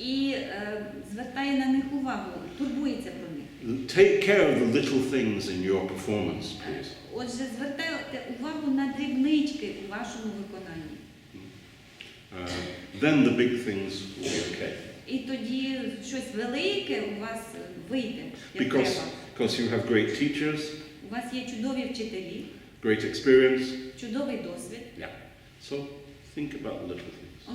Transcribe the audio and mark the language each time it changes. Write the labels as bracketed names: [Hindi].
[Ukrainian] І звертає на них увагу, турбується про них. [English] Take care of the little things in your performance, please. [Ukrainian] Отже, звертайте увагу на дрібнички у вашому виконанні. [English] Then the big things will be okay. [Ukrainian] І тоді щось велике у вас вийде, як треба. [English] Because you have great teachers, [Ukrainian] У вас є чудові вчителі, [English] great experience. [Ukrainian] чудовий досвід. [English] Yeah. So think about the little things.